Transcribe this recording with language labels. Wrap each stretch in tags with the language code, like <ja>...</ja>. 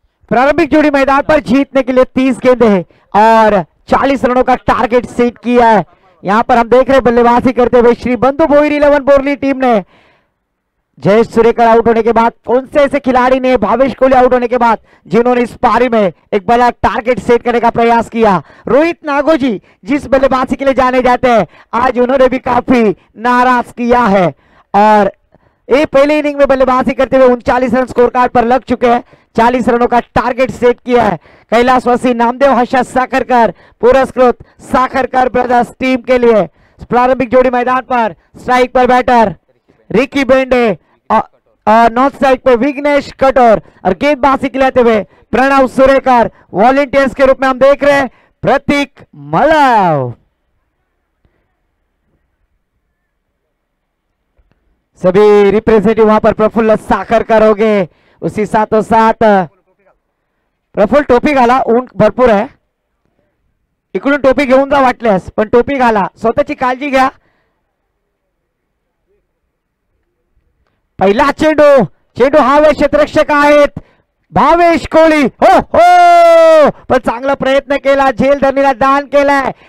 <hi>प्रारंभिक जोड़ी मैदान पर जीतने के लिए 30 गेंदे हैं और 40 रनों का टारगेट सेट किया है। यहां पर हम देख रहे हैं बल्लेबाजी करते हुए श्री बंधु भोईर 11 बोरली टीम ने जयेश सुरेकर आउट होने के बाद कौन से ऐसे खिलाड़ी ने भावेश कोहली आउट होने के बाद जिन्होंने इस पारी में एक बड़ा टारगेट सेट करने का प्रयास किया। रोहित नागोजी जिस बल्लेबाजी के लिए जाने जाते हैं आज उन्होंने भी काफी नाराज किया है और ये पहले इनिंग में बल्लेबाजी करते हुए 39 रन स्कोर कार्ड पर लग चुके हैं। 40 रनों का टारगेट सेट किया है। कैलाशवासी नामदेव हर्षा साखरकर पुरस्कृत साखरकर ब्रदर्स टीम के लिए प्रारंभिक जोड़ी मैदान पर स्ट्राइक पर बैटर रिकी बेंडे और नॉर्थ साइड पे विघ्नेश कटोर और गेंदबाजी खिलाते हुए प्रणव सुरेकर। वॉलंटियर्स के रूप में हम देख रहे हैं प्रतीक मलव। सभी रिप्रेजेंटेटिव वहां पर प्रफुल्ल साखरकर हो गए। उसी साथों साथ</hi> <mr>प्रफुल्ल टोपी घाला, ऊन भरपूर आहे, इकडून टोपी घेऊन जा वाटल्यास, पण टोपी घाला, स्वतःची काळजी घ्या। पहिला चेंडू हवे क्षेत्ररक्षक आहेत भावेश कोहली, हो हो, पण चांगला प्रयत्न केला, झेलधरणीला दान केलाय।</mr>